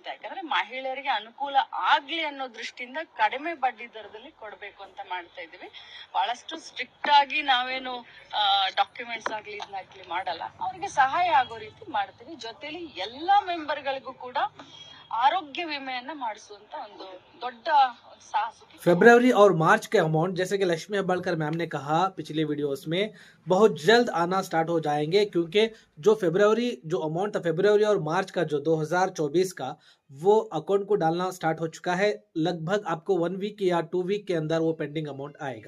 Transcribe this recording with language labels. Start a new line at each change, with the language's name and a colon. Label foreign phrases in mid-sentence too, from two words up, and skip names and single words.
Kannada: ಯಾಕಂದ್ರೆ ಮಹಿಳೆಯರಿಗೆ ಅನುಕೂಲ ಆಗ್ಲಿ ಅನ್ನೋ ದೃಷ್ಟಿಯಿಂದ ಕಡಿಮೆ ಬಡ್ಡಿ ದರದಲ್ಲಿ ಕೊಡ್ಬೇಕು ಅಂತ ಮಾಡ್ತಾ ಇದೀವಿ. ಬಹಳಷ್ಟು ಸ್ಟ್ರಿಕ್ಟ್ ಆಗಿ ನಾವೇನು ಡಾಕ್ಯುಮೆಂಟ್ಸ್ ಆಗ್ಲಿ ಇದನ್ನಾಗ್ಲಿ ಮಾಡಲ್ಲ, ಅವ್ರಿಗೆ ಸಹಾಯ ಆಗೋ ರೀತಿ ಮಾಡ್ತೀವಿ. ಜೊತೆಲಿ ಎಲ್ಲಾ ಮೆಂಬರ್ಗಳಿಗೂ ಕೂಡ ಆರೋಗ್ಯ ವಿಮೆಯನ್ನ ಮಾಡಿಸುವಂತ ಒಂದು ದೊಡ್ಡ ಸಾಹಸ।
Hindi: फरवरी और मार्च के अमाउंट जैसे कि लक्ष्मी हेब्बाळकर मैम ने कहा पिछले वीडियोस में बहुत जल्द आना स्टार्ट हो जाएंगे, क्योंकि जो अमाउंट था फरवरी और मार्च का जो 2024 का वो अकाउंट को डालना स्टार्ट हो चुका है। लगभग आपको 1 वीक या 2 वीक के अंदर वो
English: pending amount
Hindi: आएगा।